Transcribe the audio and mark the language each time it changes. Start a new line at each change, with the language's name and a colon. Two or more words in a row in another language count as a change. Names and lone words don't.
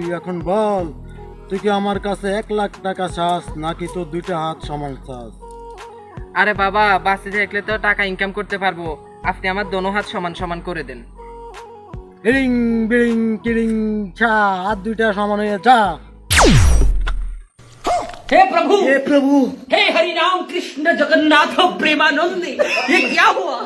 Bangla: এখন বল, তুই কি আমার কাছে 1 লাখ টাকা চাস নাকি তোর 2টা হাত সমান চাস? আরে বাবা, বাসে থাকলে তো টাকা ইনকাম করতে পারবো, আপনি আমার দোনো হাত সমান সমান করে দেন। ইরিং বিরিং কিরিং ছা, হাত 2টা সমান হয়ে যা।
Hindi: हे प्रभु हे प्रभु, हे हरि राम कृष्ण जगन्नाथ प्रेमानंद, ये क्या हुआ?